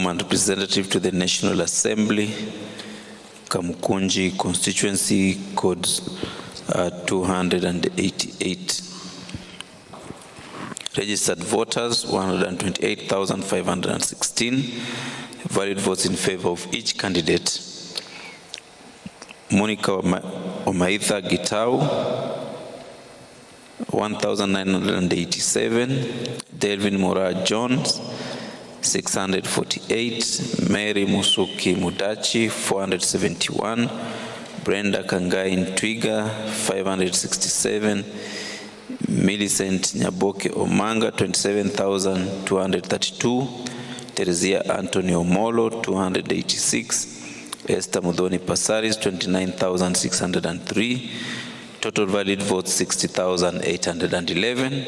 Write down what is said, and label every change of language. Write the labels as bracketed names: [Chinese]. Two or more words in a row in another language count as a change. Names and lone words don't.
[English] woman representative to the National Assembly, Kamkunji constituency, code 288. Registered voters, 128,516. Valid votes in favor of each candidate. Monica Omaitha Gitau, 1,987. Delvin Mora Jones, 648. Mary Musuki Mudachi, 471. Brenda Kangai Ntwiga, 567. Millicent Nyaboke Omanga, 27,232. Teresia Antonio Molo, 286. Esther Mudhoni Pasaris, 29,603. Total valid votes, 60,811.